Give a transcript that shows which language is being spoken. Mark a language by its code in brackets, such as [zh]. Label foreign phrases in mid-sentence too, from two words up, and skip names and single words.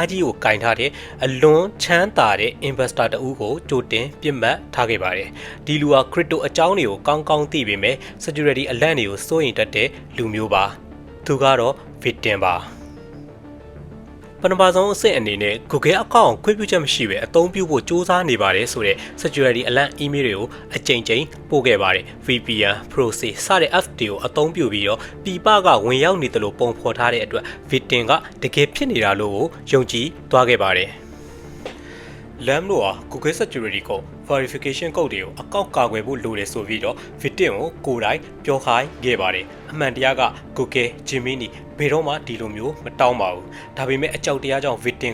[my] ကြီးကိုကင်ထားတဲ့အလွန်ချမ်းသာတဲ့ investor တဦးကိုကြိုတင်ပြစ်မှတ်ထားခဲ့ပါတယ်။ဒီလူဟာ crypto အ ကြောင်းတွေကိုကောင်းကောင်းသိပေမဲ့ security အလန့်တွေကိုစိုးရိမ်တတ်တဲ့လူမျိုးပါ။သူကတော့ victim ပါ။ပထမဆုံးအဆင့်အနေနဲ့ Google account ခွင့်ပြုချက်မရှိဘဲအသုံးပြုဖို့စ조사နေပါတယ်ဆိုတဲ့ [en] security alert email [my] တွေကိုအကြိမ်ကြိမ်ပို့ခဲ့ပါတယ် [en] VPN proxy [my] စတဲ့ app တွေကိုအသုံးပြုပြီးတော့ပြည်ပကဝင်ရောက်နေတယ်လို့ပုံဖော်ထားတဲ့အတွက် victim ကတကယ်ဖြစ်နေတာလို့ယုံကြည်သွားခဲ့ပါတယ် Lam တို့ဟာ Google Security Code Verification Code တွေကိုအကောင့်ကာကွယ်ဖို့လိုတယ်ဆိုပြီးတော့ victim ကိုကိုယ်တိုင်ပြောခိုင်းခဲ့ပါတယ်အမှန်တရားက Google Gemini ဘယ်တော့မှဒီလိုမျိုးမတောင်းပါဘူးဒါပေမဲ့အကြောက်တရားကြောင့် victim